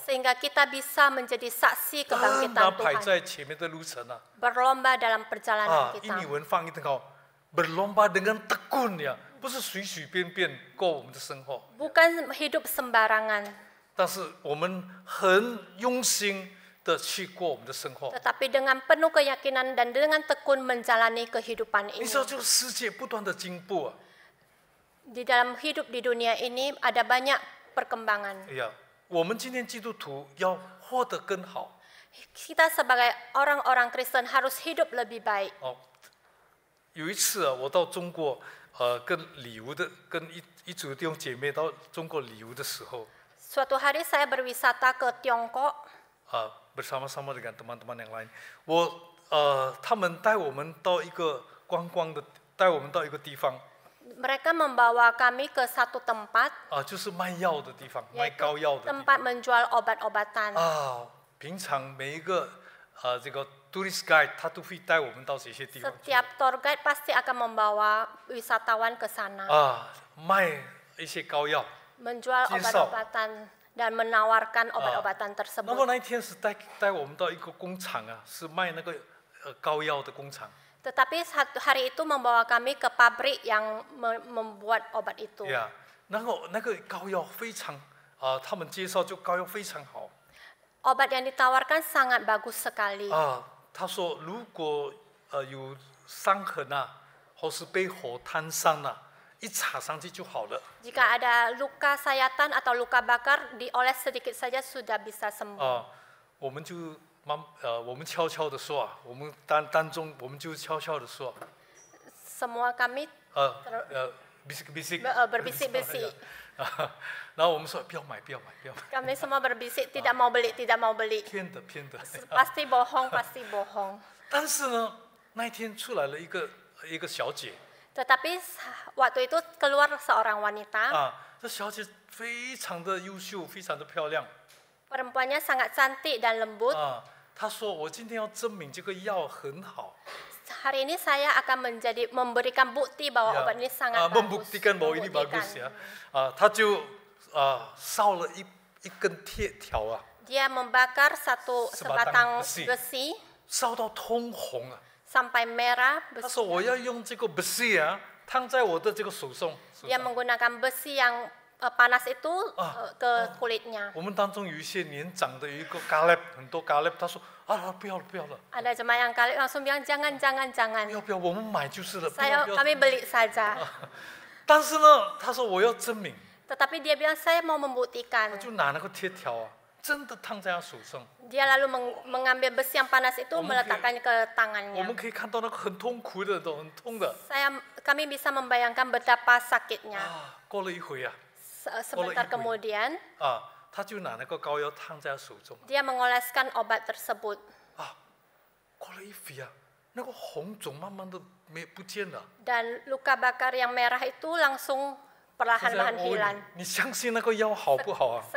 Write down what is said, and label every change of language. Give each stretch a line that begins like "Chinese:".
Indonesian: sehingga kita bisa menjadi saksi
Chinese: 奔
Indonesian: kebangkitan
Chinese: 跑
Indonesian: Tuhan,
Chinese: 在前面的路程啊！
Indonesian: berlomba dalam perjalanan
Chinese: 英
Indonesian: kita.
Chinese: 语文翻译得好，
Indonesian: berlomba dengan tekun ya，
Chinese: 不是随随便便过我们的生活，
Indonesian: Bukan hidup sembarangan,
Chinese: 但是我们很用心的去过我们的生活。
Indonesian: tetapi dengan penuh keyakinan dan dengan tekun menjalani kehidupan
Chinese: 你
Indonesian: ini.
Chinese: 知道这个世界不断的进步啊！
Indonesian: Di dalam hidup di dunia ini ada banyak perkembangan.
Chinese: 哎呀，我们今天基督徒要活得更好
Indonesian: Kita sebagai orang-orang Kristen harus hidup lebih baik.
Chinese: 哦。有一次啊，我到中国，跟旅游的，跟一组弟兄姐妹到中国旅游的时候，
Indonesian: Suatu hari saya berwisata ke Tiongkok. bersama-sama dengan teman-teman yang lain，
Chinese: 他们带我们到一个观光的，带我们到一个地方，
Indonesian: Mereka membawa kami ke satu tempat,
Chinese: 就是卖药的地方，卖
Indonesian: yaitu
Chinese: 膏药的地
Indonesian: tempat
Chinese: 方。
Indonesian: menjual obat-obatan.
Chinese: 平常每一个这个
English: tourist guide
Chinese: 他都会带我们到这些地方去
Indonesian: Setiap tour guide pasti akan membawa wisatawan ke sana,
Chinese: 卖一些膏药。
Indonesian: menjual
Chinese: 介绍。
Indonesian: obat-obatan dan menawarkan obat-obatan
Chinese: 那
Indonesian: tersebut.
Chinese: 么那一天是带我们到一个工厂啊，是卖那个膏药的工厂。
Indonesian: Tetapi hari itu membawa kami ke pabrik yang membuat obat itu.
Chinese: 然后那个膏药非常他们介绍就膏药非常好。
Indonesian: Obat yang ditawarkan sangat bagus sekali.
Chinese: 他说如果有伤痕啊，或是被火烫伤啊，一插上去就好了。
Indonesian: Jika ada luka sayatan atau luka bakar, dioles sedikit saja sudah bisa sembuh.
Chinese: 我们就我们悄悄的说啊，我们当中我们就悄悄的说，
Indonesian: Semua kami bisik-bisik， berbisik-bisik.
Chinese: 然后我们说不要买，不要买，不要买，
Indonesian: Kami semua berbisik, tidak mau beli, tidak mau beli.
Chinese: 骗的骗的。
Indonesian: Pasti bohong, pasti bohong.
Chinese: 但是呢，那一天出来了一个小姐，
Indonesian: Tetapi waktu itu keluar seorang wanita,
Chinese: 这小姐非常的优秀，非常的漂亮。
Indonesian: perempuannya sangat cantik dan lembut.
Chinese: 她说我今天要证明这个药很好。
Indonesian: Hari ini saya akan memberikan bukti bahwa obat ini sangat bagus. membuktikan bahwa ini bagus ya.
Chinese: 她就烧了一根铁条啊，
Indonesian: Dia membakar sebatang besi. besi
Chinese: 烧到通红啊。
Indonesian: sampai merah
Chinese: 她说我要用这个 besi 啊，烫在我的这个手上。
Indonesian: Dia menggunakan besi yang panas itu ke kulitnya.
Chinese: 我们当中有一些年长的，有一个 Caleb， 很多 Caleb， 他说不要了，不要了，
Indonesian: Ada jemaah yang kali langsung bilang jangan, jangan,
Chinese: 不
Indonesian: jangan.
Chinese: 要不要，我们买就是了，不要不要。
Indonesian: Kami beli saja.
Chinese: 但是呢，他说我要证明，
Indonesian: Tetapi dia bilang saya mau membuktikan.
Chinese: 就拿那个铁条啊，真的烫在他手上。
Indonesian: Dia lalu mengambil besi yang panas itu Mungkin- meletakkannya ke
Chinese: 我
Indonesian: tangannya.
Chinese: 们可以看到那个很痛苦的，都很痛的。
Indonesian: Kami bisa membayangkan betapa sakitnya.
Chinese: 过了一会啊，
Indonesian: Sebentar kemudian
Chinese: 他就拿那个膏药烫在他手中。
Indonesian: dia mengoleskan obat tersebut.
Chinese: 过了一会啊，那个红肿慢慢的不见了。
Indonesian: Dan luka bakar yang merah itu langsung
Chinese: 现在
Indonesian: perlahan-lahan
Chinese: 我问
Indonesian: hilang.
Chinese: 你，你相信那个药好不好啊？